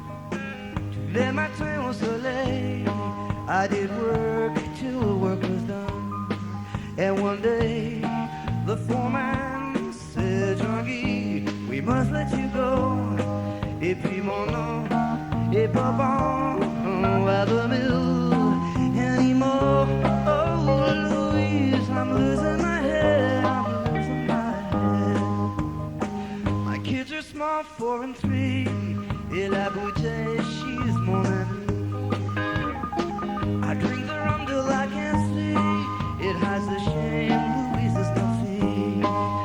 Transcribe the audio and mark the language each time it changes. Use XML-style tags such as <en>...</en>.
<fr>Tous les matins au soleil,</fr> <en>I did work till work was done. And one day, the foreman said, Jean-Guy, we must let you go.</en> <fr>Et puis mon nom est pas bon</fr> <en>at the mill anymore. Oh, Louise, I'm losing my head, I'm losing my head. My kids are small, 4 and 3,</en> <fr>et la bouteille,</fr> <en>she's</en> <fr>mon amie.</fr> <en>I drink the rum till I can't see, it hides the shame, Louise is no fee.</en>